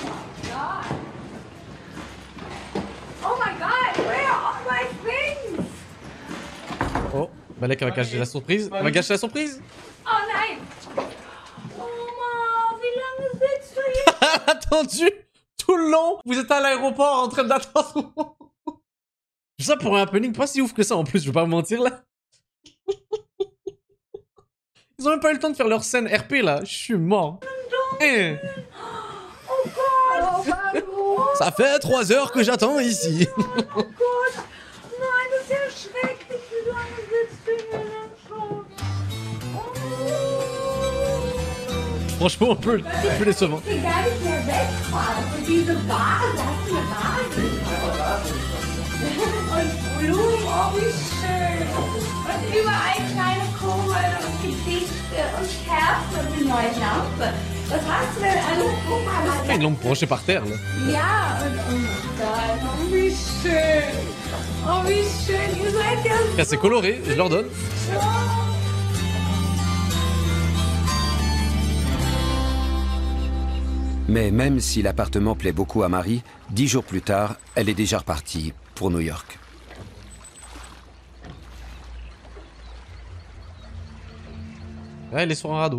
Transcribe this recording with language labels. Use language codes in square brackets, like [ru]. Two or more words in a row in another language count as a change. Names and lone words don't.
[en] Oh my god! [fr] Malek va cacher la surprise. Elle va cacher la surprise. [de] Oh nein! Oma, wie lange sitzt du hier? [fr] Attendu tout le long. Vous êtes à l'aéroport en train d'attendre. Ça pour un happening pas si ouf que ça en plus, je vais pas vous mentir là. Ils ont même pas eu le temps de faire leur scène RP là, je suis mort. Eh. [de] Oh Gott! [fr] Ça fait 3 heures que j'attends ici. [de] Oh Gott! Nein, das ist ja schrecklich. Wie lange sitzt du hier denn schon? [fr] Franchement, un peu décevant. [de] Ich will gar nicht mehr wegfahren. Und diese Vase, hast du eine Vase? Und Blumen, oh wie schön. Und überall kleine Kugeln und Gedichte und Kerzen und eine neue Lampe. Was hast du denn alles? Guck mal. [fr] Ils l'ont broché par terre là. [de] Ja, und oh mein Gott, oh wie schön. Oh wie schön, ihr seid ja so... [fr] C'est coloré, je leur donne. Mais même si l'appartement plaît beaucoup à Marie, 10 jours plus tard, elle est déjà repartie pour New York. Ouais, elle est sur un radeau.